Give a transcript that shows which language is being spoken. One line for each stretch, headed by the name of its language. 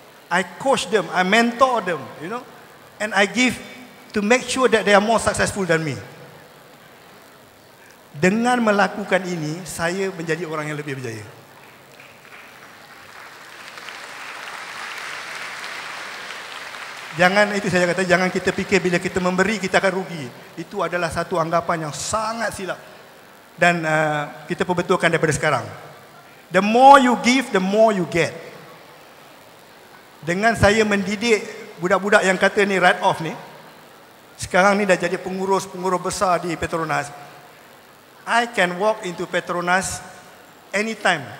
English: I coach them, I mentor them, and I give to make sure that they are more successful than me.
Malay: Dengan melakukan ini, saya menjadi orang yang lebih berjaya. Itu saya kata, jangan kita fikir bila kita memberi kita akan rugi. Itu adalah satu anggapan yang sangat silap. Dan kita perbetulkan daripada sekarang.
English: The more you give, the more you get.
Malay: Dengan saya mendidik budak-budak yang kata ni write off ni, sekarang ni dah jadi pengurus besar di Petronas.
English: I can walk into Petronas anytime.